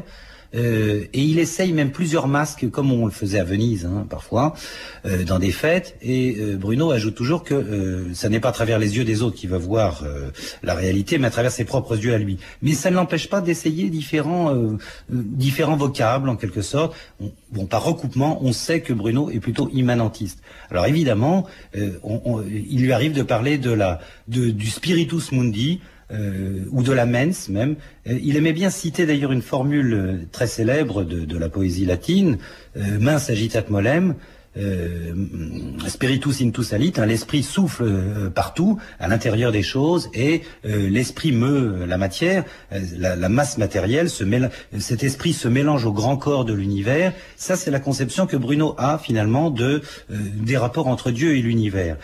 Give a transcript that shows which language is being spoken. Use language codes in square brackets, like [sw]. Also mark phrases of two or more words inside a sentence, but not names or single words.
[fr] Et il essaye même plusieurs masques, comme on le faisait à Venise parfois, dans des fêtes, et Bruno ajoute toujours que ça n'est pas à travers les yeux des autres qu'il va voir la réalité, mais à travers ses propres yeux à lui. Mais ça ne l'empêche pas d'essayer différents vocables, en quelque sorte. Bon, par recoupement, on sait que Bruno est plutôt immanentiste. Alors évidemment, il lui arrive de parler du [la] spiritus mundi, [fr] ou de la mens même. Il aimait bien citer d'ailleurs une formule très célèbre de la poésie latine, [la] mens agitat molem, spiritus intus alit, [fr] l'esprit souffle partout, à l'intérieur des choses, et l'esprit meut la matière, la masse matérielle, cet esprit se mélange au grand corps de l'univers. Ça, c'est la conception que Bruno a finalement des rapports entre Dieu et l'univers.